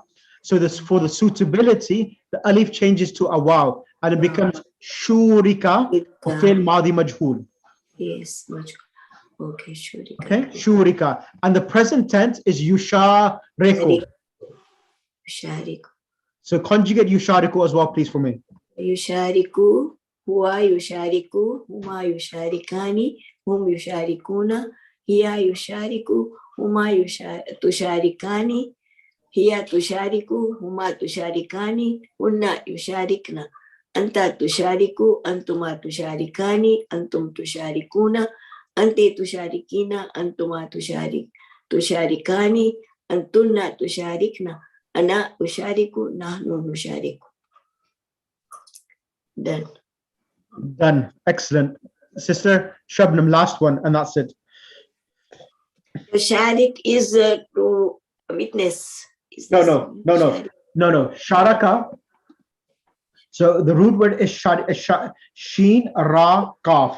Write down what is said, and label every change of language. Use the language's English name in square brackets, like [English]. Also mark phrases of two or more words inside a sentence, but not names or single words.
[English] So this, for the suitability, the alif changes to a waw and it becomes shurika or [Arabic] فعل ماضي مجهول. [English] Yes, much. Okay, shurika. Okay, shurika. And the present tense is yushariku. Yushariku. So conjugate yushariku as well, please, for me. [Arabic] يشارك، هو يشارك، هما يشاركان، هم يشاركون، هي تشارك، هما تشاركان، هي تشارك، هما تشاركان، هن يشاركن. أنت تشارك، أنتما تشاركان، أنتم تشاركون، أنت تشاركين، أنتما تشاركان، أنتن تشاركن، أنا أشارك، نحن نشارك. [English] Done. Done. Excellent. Sister Shabnam, last one, and that's it. Sharik is to witness. No. Sharaka. So the root word is [Arabic] شين، راء، كاف.